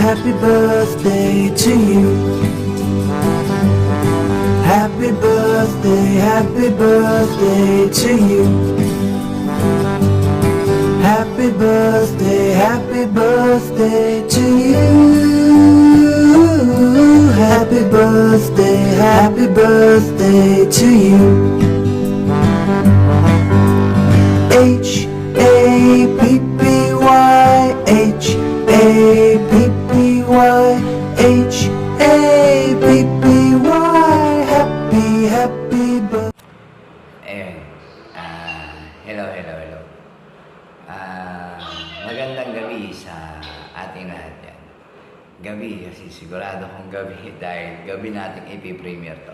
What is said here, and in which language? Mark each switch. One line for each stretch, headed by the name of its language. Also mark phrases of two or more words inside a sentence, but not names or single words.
English: Happy birthday to you. Happy birthday to you. Happy birthday to you. Happy birthday to you. H-A-P-P-Y, H-A-P-P-Y, H-A-P-P-Y. Happy birthday.
Filipino: Ayun. Hello. Magandang gabi sa ating lahat yan. Gabi, kasi sigurado kong gabi dahil gabi nating ipipremiere to.